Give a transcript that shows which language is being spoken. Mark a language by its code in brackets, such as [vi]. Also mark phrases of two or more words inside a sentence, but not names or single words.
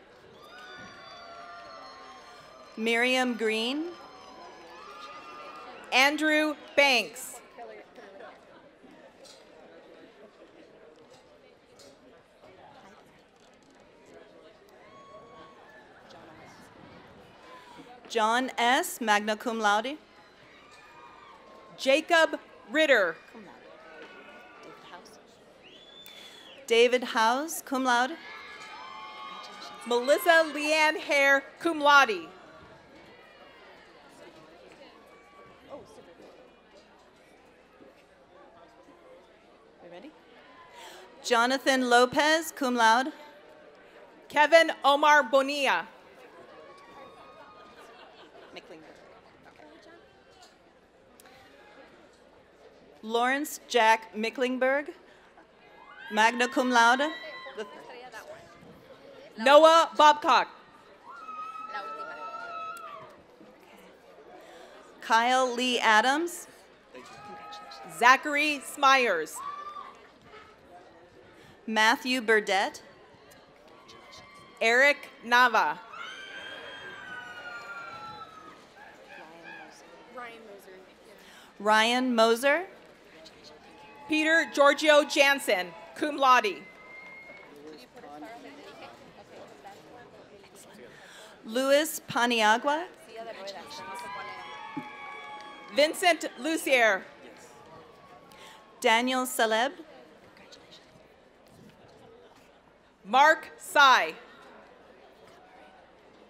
[en] Miriam Green. Andrew Banks. John S., [la] magna cum laude. [en] Jacob Ritter. [la] David House, cum laude. Melissa Leanne Hare, cum laude. [en] You ready? Jonathan Lopez, [la] cum laude. [en] Kevin Omar Bonilla. [la] Lawrence Jack Micklingberg, magna cum laude. [en] Noah Babcock. Kyle Lee Adams. Zachary Smyers. Matthew Burdett. Eric Nava. Ryan Moser. Peter Giorgio Jansen, [la] cum laude. [en] Luis Paniagua. Vincent Lucier. Daniel Celeb. Mark Sy.